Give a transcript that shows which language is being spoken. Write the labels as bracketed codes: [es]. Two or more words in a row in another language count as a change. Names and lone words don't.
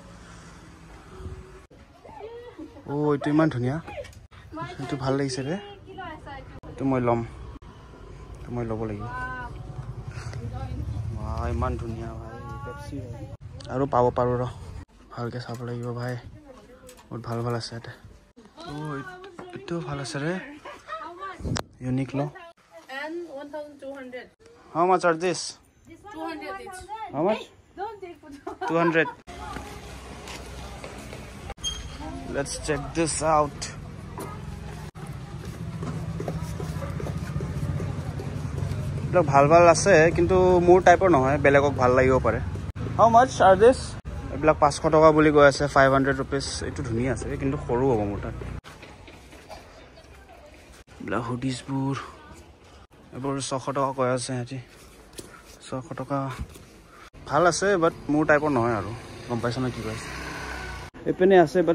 [as] এইটো ইমান ধুনীয়া এইটো ভাল লাগিছে ৰে এইটো মই ল'ম মই ল'ব লাগিব ইমান ধুনীয়া ভাই পেপচি আৰু পাব পাৰো ৰ ভালকে চাব লাগিব ভাই বহুত ভাল আছে এটা এইটো ভাল আছে ৰে ইউনিক লো [en] and 1200 how much are this 200 each how much don't take photo 200 let's check this out [as] ভাল আছে কিন্তু মোৰ টাইপৰ নহয় বেলেগক ভাল লাগিব পাৰে [en] how much are this [as] এইবিলাক 500 টকা বুলি কৈ আছে 500 rupees এইটো ধুনীয়া আছে কিন্তু সৰু হ'ব মোৰ তাত [en] black hoodies [as] এবোৰ 600 টকা কৈ আছে হেতি 600 টকা ভাল আছে বাট মোৰ টাইপৰ নহয় আৰু গম পাইছ ন কি কৈছে এপিনে আছে বাট